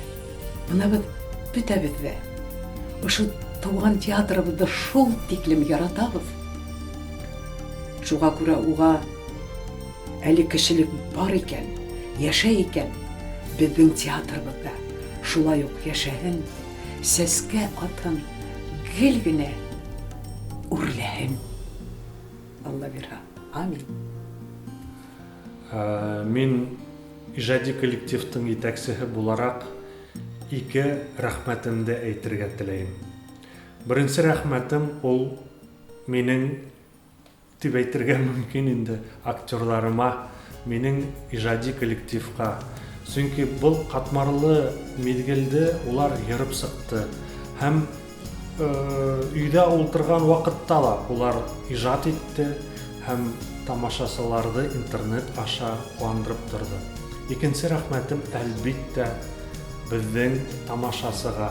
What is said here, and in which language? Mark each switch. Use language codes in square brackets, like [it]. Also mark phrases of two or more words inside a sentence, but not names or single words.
[ba] Бына без бөтәбез дә ошо туган театрыбызды шул тиклем яратабыз. Шуңа күрә уға әле кешелек бар икән, яшәй икән, безнең театрыбызда шулай ук яшәһен, сәскә атын, гел генә үрләһен. Алла бирһә. Амин. Мин ижади коллективтың итәксеһе буларак ике рәхмәтемде әйтергә теләйем. Беренче рәхмәтем ул минең дип әйтергә мөмкин инде актерларыма, минең ижади коллективка. Чөнки был катмарлы мизгелде улар йөреп сыкты. Һәм өйдә ултырган вакытта ла улар ижад итте һәм тамашасыларды интернет аша куандырып торды. Икенче рәхмәтем әлбиттә безнең тамашасыга.